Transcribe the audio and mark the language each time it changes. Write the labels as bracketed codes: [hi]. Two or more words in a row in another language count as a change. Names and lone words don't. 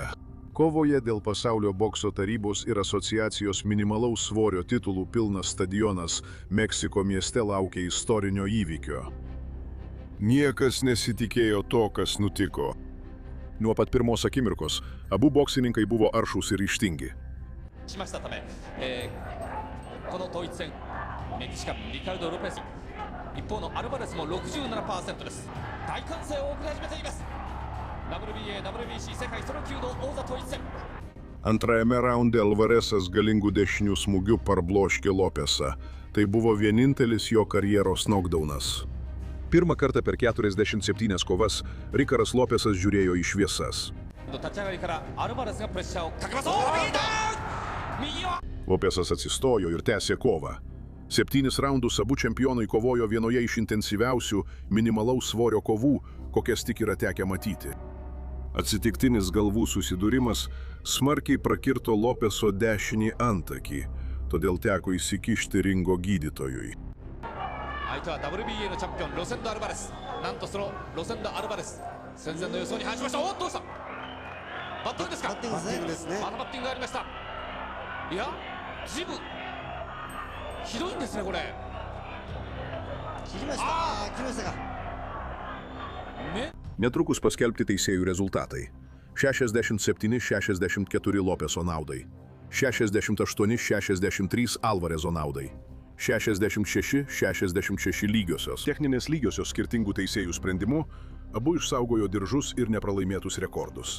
[lt] Kovoje dėl pasaulio bokso tarybos ir asociacijos minimalaus svorio titulų pilnas stadionas Meksiko mieste laukia istorinio įvykio. Niekas nesitikėjo to, kas nutiko. Nuo pat pirmos akimirkos abu boksininkai buvo aršūs ir ryžtingi. [ja] この統一戦、メキシカンリカルド・ロペス、一方のアルバレスも 67% です。大歓声を送り始めています。WBA、WBC 世界ソロ級の王座統一戦。 [lt] Antrajame raunde Alvarezas galingų dešinių smūgių parbloškė Lopesą. Tai buvo vienintelis jo karjeros knockdownas. Pirmą kartą per 47 kovas Ricaras Lopesas žiūrėjo į šviesas. Lopesas atsistojo ir tęsė kovą. 7 raundus abu čempionai kovojo vienoje iš intensyviausių minimalaus svorio kovų, kokias tik yra tekę matyti. Atsitiktinis galvų susidūrimas smarkiai prakirto Lopeso dešinį antakį, todėl teko įsikišti ringo gydytojui. [ja] 相手は WBA のチャンピオンロセンド・アルバレス。なんとそのロセンド・アルバレス戦前の予想に反しました。おっどうした？バッティングですか？バッティングですね。またバッティングがありました。いや、ジムひどいんですねこれ。切りました。切りましたか。 [lt] Netrukus paskelbti teisėjų rezultatai. 67-64 Lopeso naudai. 68-63 Alvarezo naudai. 66-66 lygiosios. Techninės lygiosios skirtingų teisėjų sprendimu abu išsaugojo diržus ir nepralaimėtus rekordus.